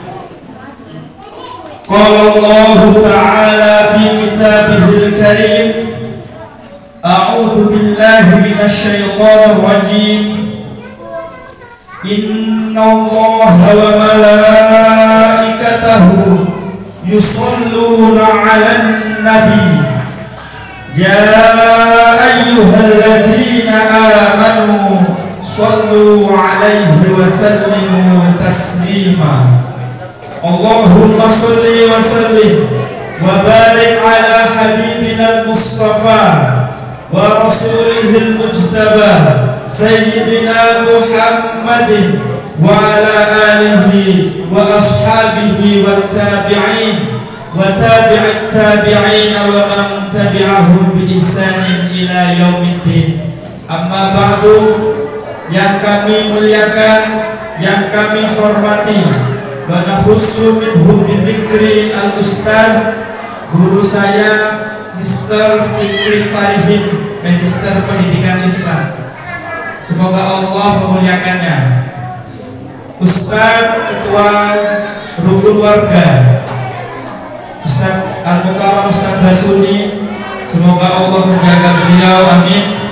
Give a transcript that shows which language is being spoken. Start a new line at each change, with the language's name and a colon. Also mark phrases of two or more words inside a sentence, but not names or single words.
Arabic: قال الله تعالى في كتابه الكريم، أعوذ بالله من الشيطان الرجيم. إن الله وملائكته يصلون على النبي يا أيها الذين آمنوا صلوا عليه وسلموا تسليما. اللهم صل وسلم وبارك على حبيبنا المصطفى ورسوله المجتبى سيدنا محمد وعلى آله وأصحابه والتابعين وتابعي التابعين ومن تبعهم بإحسان إلى يوم الدين. أما بعد,
Indonesian: yang kami muliakan, yang kami hormati,
Arabic: ونخص منهم بذكر الأستاذ
Indonesian: guru saya
Arabic: Mr.
Indonesian: Fikri Farihin, Magister Pendidikan Islam. Semoga Allah memuliakannya. Ustaz Ketua Rukun Warga Ustaz Al-Mukarram Ustaz Basuni, semoga Allah menjaga beliau, amin.